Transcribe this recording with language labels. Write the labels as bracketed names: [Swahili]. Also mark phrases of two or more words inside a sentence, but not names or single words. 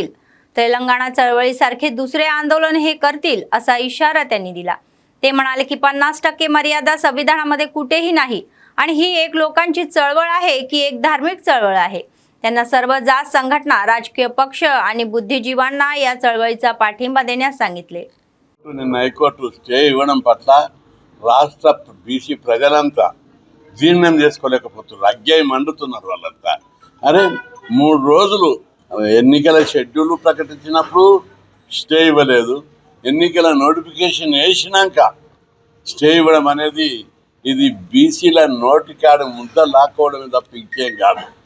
[Marathi] तेलंगणा चळवळीसारखे दुसरे आंदोलन हे करतील असा इशारा त्यांनी दिला। ते म्हणाले की 50% मर्यादा संविधानामध्ये कुठेही नाही आणि ही एक लोकांची चळवळ आहे की एक धार्मिक चळवळ आहे। त्यांना सर्व जात संघटना, राजकीय पक्ष आणि बुद्धिजीवांना या चळवळीचा पाठिंबा देण्यास सांगितले। [Telugu] హైకోర్టు స్టే ఇవ్వడం పట్ల రాష్ట్ర బీసీ ప్రజలంతా జీర్ణం చేసుకోలేకపోతున్నారు, అగ్గాయి మండుతున్నారు వాళ్ళంతా। అరే 3 రోజులు ఎన్నికల షెడ్యూల్ ప్రకటించినప్పుడు స్టే ఇవ్వలేదు, ఎన్నికల నోటిఫికేషన్ వేసినాక స్టే ఇవ్వడం అనేది ఇది బీసీల నోటికాడ ముద్ద లాక్కోవడమే తప్ప ఇంకేం కాదు।